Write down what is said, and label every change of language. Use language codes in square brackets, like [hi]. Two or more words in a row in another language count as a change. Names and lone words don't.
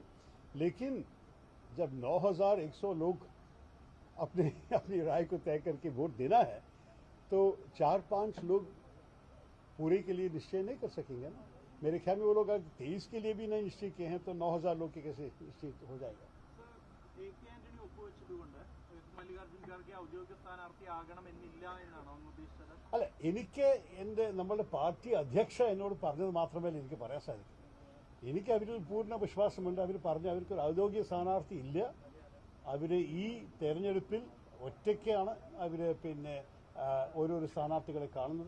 [hi] लेकिन जब 9,100 लोग अपने अपनी राय को तय करके वोट देना है तो 4-5 लोग पूरे के लिए निश्चय नहीं कर सकेंगे ना। मेरे ख्याल में वो लोग अगर 23 के लिए भी नहीं निश्चय किए हैं तो 9,000 लोग के कैसे निश्चित हो जाएगा। [ml] ആന്റണി ഒപ്പുവെച്ചതുകൊണ്ട് മല്ലികാർജ്ജുൻ ഖാർഗെ ഔദ്യോഗിക സ്ഥാനാർത്ഥി ആകണമെന്നില്ല എന്നാണോ അങ്ങ് ഉദ്ദേശിച്ചത്? അല്ല, എനിക്ക് നമ്മുടെ പാർട്ടി അധ്യക്ഷ എന്നോട് പറഞ്ഞത് മാത്രമേ എനിക്ക് പറയാൻ സാധിക്കൂ. എനിക്ക് അവരിൽ പൂർണ്ണ വിശ്വാസമുണ്ട്. അവർ പറഞ്ഞു അവർക്കൊരു ഔദ്യോഗിക സ്ഥാനാർത്ഥി ഇല്ല. അവർ ഈ തെരഞ്ഞെടുപ്പിൽ ഒറ്റയ്ക്കാണ് അവർ ഓരോരോ സ്ഥാനാർത്ഥികളെ കാണുന്നത്.